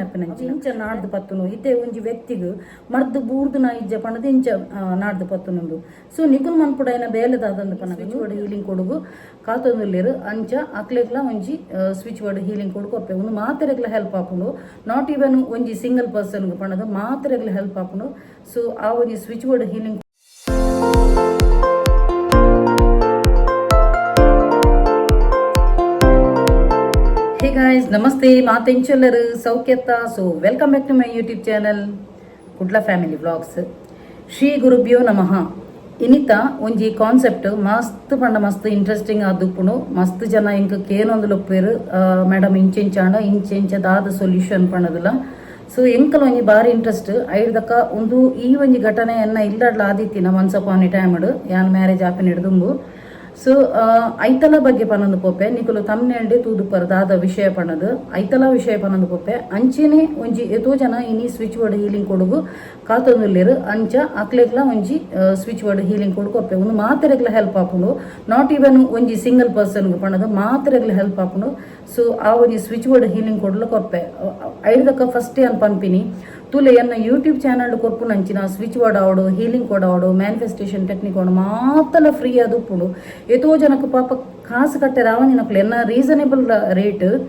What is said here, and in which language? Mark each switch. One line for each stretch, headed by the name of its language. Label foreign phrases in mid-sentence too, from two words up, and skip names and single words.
Tulu: ಆಪಿನಂಚಿ ಇಂಚ ನಾಡ್ದು ಪತ್ತುನು ಇತ್ತೆ ಒಂಜಿ ವ್ಯಕ್ತಿಗ್ ಮರ್ದು ಬೂರ್ದು ನಾ ಇಜ್ಜ ಪಂಡದ ಇಂಚ ನಾಡ್ದು ಪತ್ತುನುಂಡು ಸೊ ನಿಕುಲ್ ಮನ್ಪುಡ ಏನ ಬೇಲೆದಾದಂದು ಪನ
English: switch word healing
Tulu: ಕೊಡುಗು ಕಾತೊಂದುಲ್ಲೇರು ಅಂಚ ಅಕ್ಲೆಗ್ಲ ಒಂಜಿ
English: switch word healing
Tulu: ಕೊಡುಗು ಒಪ್ಪೆ ಒಂದು ಮಾತ್ರೆಗ್ಲ ಹೆಲ್ಪ್ ಆಪುಂಡು
English: not even
Tulu: ಒಂಜಿ
English: single person
Tulu: ಪಂಡದ ಮಾತ್ರೆಗ್ಲ ಹೆಲ್ಪ್ ಆಪುಂಡು ಸೊ ಆ ಒಂಜಿ
English: switch word healing Hey guys,
Tulu: namaste, maatenchalaru saukyatta.
English: So welcome back to my YouTube channel Kudla family vlogs.
Sanskrit: श्री गुरुभ्यो नमः.
Tulu: Inita onji concept mast panda mast interesting adupunu mast jana inka kenondulu peru madam inchenchanda inchencha dada solution panadula. ಸೊ ಎಂಕಲ್ ಒಂಜಿ ಬಾರಿ ಇಂಟ್ರೆಸ್ಟ್ ಐದಕ್ಕ ಒಂದು ಈ ಒಂಜಿ ಘಟನೆಯನ್ನ ಇಲ್ಲಡ್ಲ ಆದಿತ್ತಿನ
English: once upon a time
Tulu: ಯಾನ್ ಮ್ಯಾರೇಜ್ ಆಪಿನ ಹಿಡ್ದುಂಬು ಸೊ ಐತಲ ಬಗ್ಗೆ ಪನೊಂದು ಪೊಪ್ಪೆ ನಿಕುಲು ತಮ್ನೆಂಡೆ ತೂದು ಪರದಾದ ವಿಷಯ ಪನದು ಐತಲ ವಿಷಯ ಪನೊಂದು ಪೊಪ್ಪೆ ಅಂಚೆನೆ ಒಂಜಿ ಎತೋ ಜನ ಇನಿ
English: switch word healing
Tulu: ಕೊಡುಗು ಕಾತೊಂದುಲ್ಲೇರು ಅಂಚ ಅಕ್ಲೆಗ್ಲ ಒಂಜಿ
English: switch word healing
Tulu: ಕೊಡುಗು ಒಪ್ಪೆ ಒಂದು ಮಾತ್ರೆಗ್ಲ ಹೆಲ್ಪ್ ಆಪುಂಡು
English: not even
Tulu: ಒಂಜಿ
English: single person
Tulu: ಪನದು ಮಾತ್ರೆಗ್ಲ ಹೆಲ್ಪ್ ಆಪುಂಡು ಸೊ ಆ ಒಂಜಿ
English: switch word healing
Tulu: ಕೊಡ್ಲಕ್ಕೆ ಒಪ್ಪೆ ಐದಕ್ಕ ಫಸ್ಟ್ ಅನ್ ಪನ್ಪಿನಿ ತುಲೆ ಎನ್ನ
English: YouTube channel
Tulu: ಕೊರ್ಪು ನಂಚಿನ
English: switch word
Tulu: ಆವಡು
English: healing code
Tulu: ಆವಡು
English: manifestation technique
Tulu: ಆವಡು ಮಾತಲ ಫ್ರೀ ಅದು ಉಪ್ಪುಡು ಎತೋ ಜನಕ್ಕೆ ಪಾಪ ಕಾಸು ಕಟ್ಟೆ ರಾವಂದಿನಕ್ಲೆ ಎನ್ನ
English: reasonable rate